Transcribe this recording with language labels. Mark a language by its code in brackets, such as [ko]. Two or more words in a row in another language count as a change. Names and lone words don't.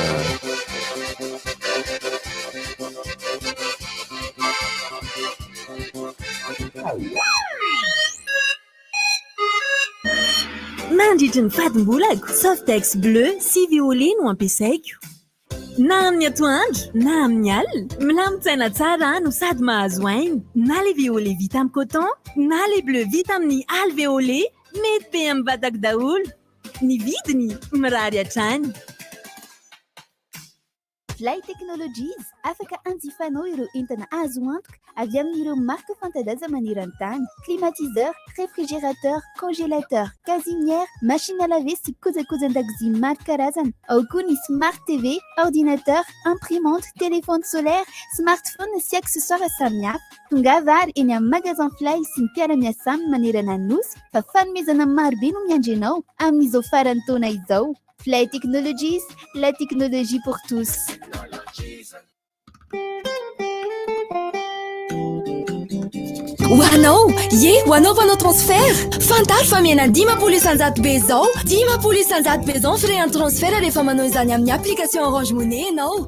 [mg] mandritry ny fadim-bolako Softex bleu sy violet no ampiasaiko na amin'ny atoandro na amin'ny alina milamintsaina tsara no sady mahazo aina na [fr] le violet [mg] vita amin'ny coton na [fr] le bleu [mg] vita amin'ny alvéolé mety be amin'ny vatako daholo ny vidiny mirary hatrany Fly Technologies afaka anjifanao ireo entana azo antoka avy amin'ireo marque fanta-daza maneran-tany: [fr] climatiseur, réfrigérateur, congélateur, gazinière, machine à laver [mg] sy kojakojan-dakozia maro karazana. Ao koa ny [en] smart TV, [mg] ordinateur, imprimante, [fr] téléphone solaire, [mg] smartphone sy accessoires samihafa. Tongava ary eny amin'ny magasin Fly sy ny mpiara-miasa aminy manerana ny nosy fa fanomezana marobe no miandry anao amin'izao faran'ny taona izao. [fr] Fly Technologies, la technologie pour tous. [mg] Hoanao, hoanao vanao transfert. Fantaro fa miena 10 isanjato be zao. 10 isanjato be zao [fr] frais en transfert [mg] rehefa manao izany amin'ny application Orange Money ianao.